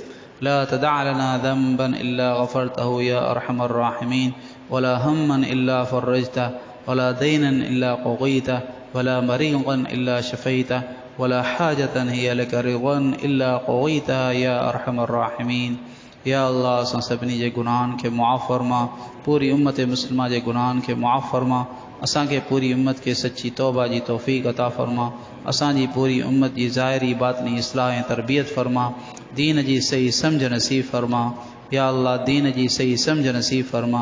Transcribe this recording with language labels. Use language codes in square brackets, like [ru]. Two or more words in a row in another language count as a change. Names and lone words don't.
[ar] لا تدع لنا ذنبا إلا غفرته يا أرحم الراحمين ولا هما إلا فرجته ولا دينا إلا قضيته ولا مريضا إلا شفيته ولا حاجة هي لك رضا إلا قضيتها يا أرحم الراحمين. يا الله [sd] असां सभिनी जे गुनाहनि खे मुआफ़ फ़रमा, पूरी उम्मत मुस्लिमा जे गुनाहनि खे मुआफ़ फ़रमा। असांखे पूरी उम्मत खे सच्ची तौबा जी तौफ़ीक़ अता फ़रमा। असांजी पूरी उम्मत जी ज़ाहिरी बातिनी इस्लाह ऐं तरबियत फ़रमा। दीन जी सही सम्झ नसीब फ़रमा। [ar] يا الله [sd] दीन जी सही सम्झ नसीब फ़रमा।